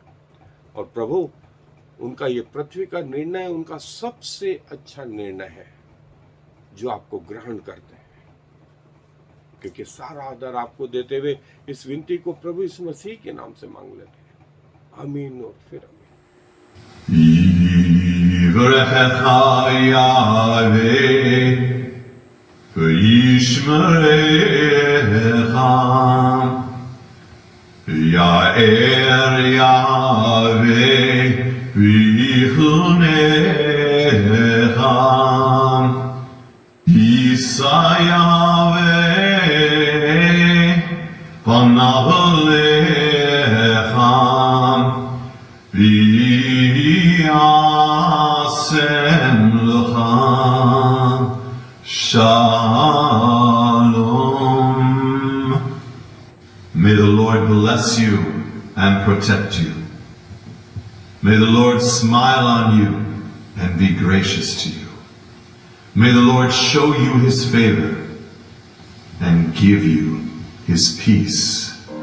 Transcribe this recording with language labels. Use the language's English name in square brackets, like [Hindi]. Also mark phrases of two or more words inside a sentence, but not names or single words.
[Hindi] और प्रभु उनका ये पृथ्वी का निर्णय उनका सबसे अच्छा निर्णय है जो आपको ग्रहण करते हैं, क्योंकि सारा आदर आपको देते हुए इस विनती को प्रभु इस मसीह के नाम से मांग लेते हैं। आमीन और फिर आमीन। [Hebrew] יאר יהוה ויחנך ישא יהוה פניו אליך וישם לך שלום. [English] May the Lord bless you and protect you. May the Lord smile on you and be gracious to you. May the Lord show you his favor and give you his peace.